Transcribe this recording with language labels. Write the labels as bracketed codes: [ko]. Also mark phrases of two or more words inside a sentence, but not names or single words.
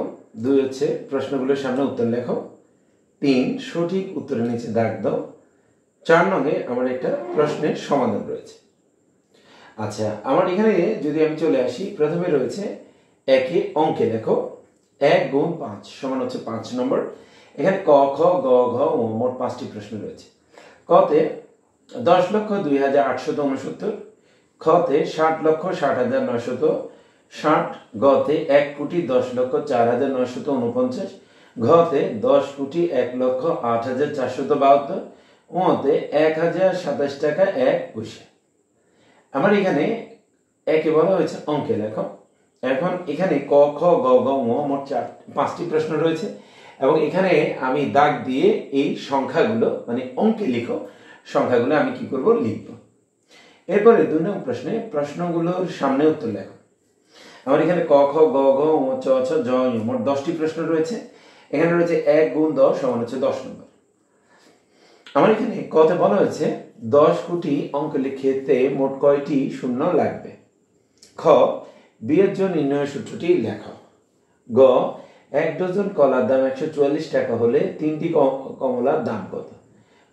[bn] 2 হচ্ছে প্রশ্নগুলোর সামনে উত্তর লেখো। 3 সঠিক উত্তরের নিচে দাগ দাও। 4 নম্বরে আমার একটা প্রশ্নের সমাধান রয়েছে। আচ্ছা, আমার এখানে যদি আমি চলে আসি, প্রথমে রয়েছে একে অঙ্কে লেখো 1 গুণ 5 সমান হচ্ছে 5 নম্বর। এখানে ক খ গ ঘ ও মোট 5টি প্রশ্ন রয়েছে। কতে 10,02,869, খতে 60,60,960, গতে 1,10,04,949, ঘতে 10,01,08,472, ওতে 1027 টাকা 1 পয়সা। আমার এখানে একে বলা হয়েছে অঙ্কে লেখো। এখন এখানে ক খ গ ঘ ঙ মোট 5টি প্রশ্ন রয়েছে এবং এখানে আমি দাগ দিয়ে এই সংখ্যাগুলো, মানে অঙ্কে লিখো সংখ্যাগুলো আমি কি করব, লিখব। এরপরে 2 নম্বর প্রশ্নে প্রশ্নগুলোর সামনে উত্তর লেখো। আমার এখানে ক খ গ ঘ ঙ চ ছ জ ঞ মোট 10টি প্রশ্ন রয়েছে। এখানে রয়েছে 1 গুণ 10 সমান হচ্ছে 10 নম্বর। আমার এখানে কতে বলা হয়েছে 10 কোটি অঙ্ক লিখতে মোট কয়টি শূন্য লাগবে। খ বিয়ের জন্য নির্ণয় সূত্রটি লেখো। গ 1 ডজন কলার দাম 144 টাকা হলে 3টি কমলার দাম কত।